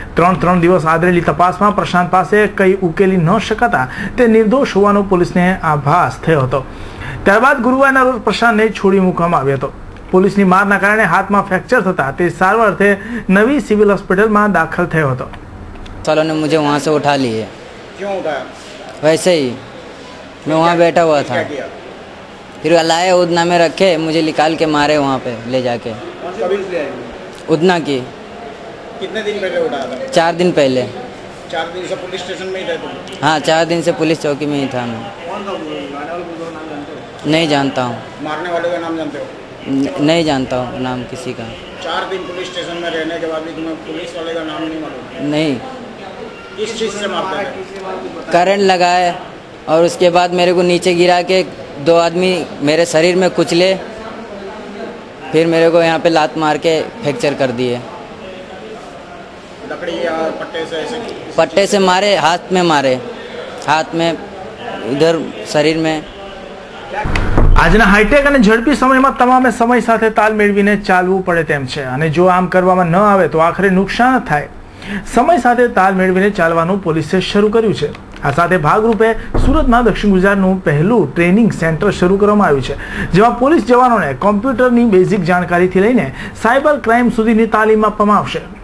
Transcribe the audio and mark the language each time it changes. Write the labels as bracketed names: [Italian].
[Gujarati] 3 દિવસ આદરેલી તપાસમાં પ્રશાંત પાસે કંઈ ઉકેલી ન શકાતા તે નિર્દોષ હોવાનો પોલીસને આભાસ થયો હતો. ત્યારબાદ ગુરુવારના રોજ પ્રશાંતને છોડી મૂકવામાં આવ્યો હતો. પોલીસની મારના કારણે હાથમાં ફ્રેક્ચર થતા તે સારવાર અર્થે નવી સિવિલ હોસ્પિટલમાં દાખલ થયો હતો. [Hindi] सालों ने मुझे वहाँ से उठा लिए. क्यों उठाया? वैसे ही मैं वहाँ बैठा हुआ था, फिर लाए उधना में रखे, मुझे निकाल के मारे वहाँ पे ले जाके. कभी उधना की कितने दिन पहले उठाया था? 4 दिन पहले. 4 दिन से पुलिस स्टेशन में ही थे तुम? हाँ, 4 दिन से पुलिस चौकी में ही था मैं. नहीं जानता हूँ. मारने वाले का नाम जानते हो? नहीं जानता हूँ नाम किसी का. 4 दिन पुलिस स्टेशन में रहने के बाद भी तुम्हें पुलिस वाले का नाम नहीं मालूम? नहीं. किस चीज़ से मारते थे? करंट लगाए और उसके बाद मेरे को नीचे गिरा के 2 आदमी मेरे शरीर में कुचले, फिर मेरे को यहाँ पे लात मार के फ्रैक्चर कर दिए. लकड़ी या पट्टे से ऐसे? पट्टे से मारे, हाथ में मारे, हाथ में, इधर शरीर में. [Gujarati] આજના હાઈટેક અને ઝડપી સમયમાં તમામે સમય સાથે તાલ મેળવીને ચાલવું પડે તેમ છે, અને જો આમ કરવામાં ન આવે તો આખરે નુકસાન થાય. સમય સાથે તાલ મેળવીને ચાલવાનું પોલીસે શરૂ કર્યું છે. આ સાથે ભાગરૂપે સુરતમાં દક્ષિણ ગુજરાતનું પહેલું ટ્રેનિંગ સેન્ટર શરૂ કરવામાં આવ્યું છે, જેમાં પોલીસ જવાનોને કોમ્પ્યુટરની બેઝિક જાણકારીથી લઈને સાયબર ક્રાઇમ સુધીની તાલીમ આપવામાં આવશે.